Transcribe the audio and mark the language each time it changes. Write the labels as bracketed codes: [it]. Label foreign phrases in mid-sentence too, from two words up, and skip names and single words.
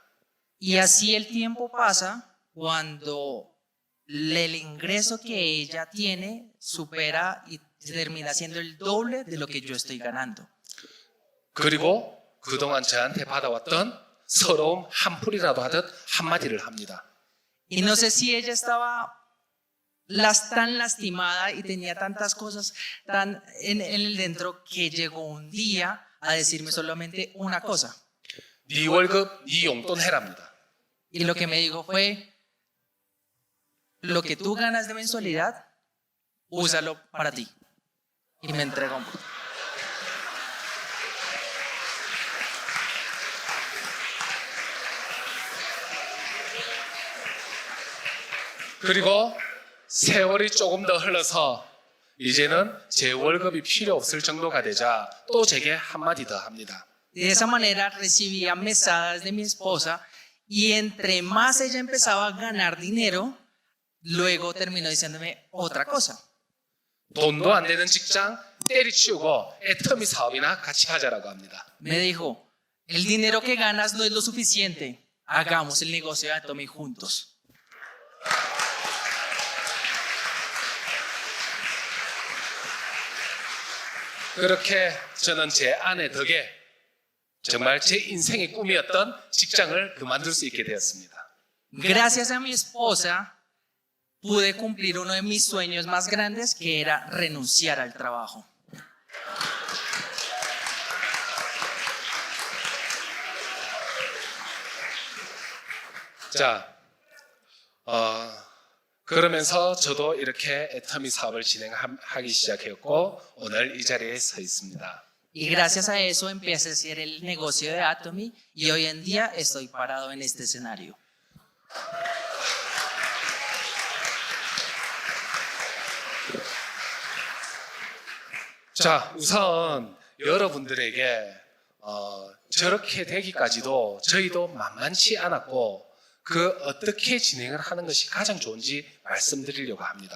[es] Y así el tiempo pasa cuando el ingreso que ella tiene supera y termina siendo el doble de lo que yo estoy ganando. [ko] 그리고 그동안 저한테 받아왔던 서러움 한 풀이라도 하듯 한마디를 합니다. [es] Y no sé si ella estaba tan lastimada y tenía tantas cosas tan en el dentro que llegó un día a decirme solamente una cosa. [ko] 네 월급, 네 용돈 해랍니다. [es] Y lo que me dijo fue, lo que tú ganas de mensualidad, úsalo para ti. Y me entregó un poco. [ko] 그리고 세월이 조금 더 흘러서 이제는 제 월급이 필요 없을 정도가 되자 또 제게 한마디 더 합니다. [es] De esa manera recibía mesadas de mi esposa y entre más ella empezaba a ganar dinero, luego terminó diciéndome otra cosa. [ko] 돈도 안 되는 직장 때리치우고 애터미 사업이나 같이 하자라고 합니다. [es] Me dijo, el dinero que ganas no es lo suficiente, hagamos el negocio de Atomy juntos. [ko] 그렇게 저는 제 아내 덕에 정말 제 인생의 꿈이었던 직장을 그만둘 수 있게 되었습니다. [es] Gracias a mi esposa pude cumplir uno de mis sueños más grandes, que era renunciar al trabajo. [ko] 자, 그러면서 저도 이렇게 애터미 사업을 진행하기 시작했고 오늘 이 자리에 서 있습니다. [es] Y gracias a eso empecé a hacer el negocio de Atomy y hoy en día estoy parado en este escenario. [ko] 자, 우선 여러분들에게 저렇게 되기까지도 저희도 만만치 않았고 그 어떻게 진행을 하는 것이 가장 좋은지 말씀드리려고 합니다.